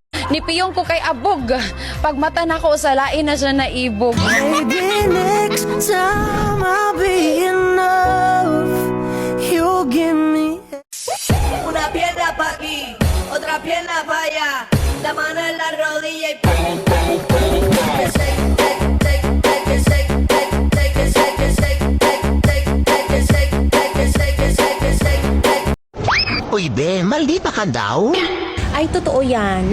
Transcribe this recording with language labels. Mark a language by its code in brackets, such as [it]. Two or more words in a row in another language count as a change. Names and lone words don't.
[ceb] Nipiyong ko kay abog. Pag mata na ko sa lain na siya naibog. [en] Maybe next time I'll be enough. You'll give me [es] Una pierna pa' aquí, otra pierna pa' allá. La mano en la rodilla y pum, pum, pum, pum. [tl] Uy, be, maldita ka daw? Ay, totoo yan.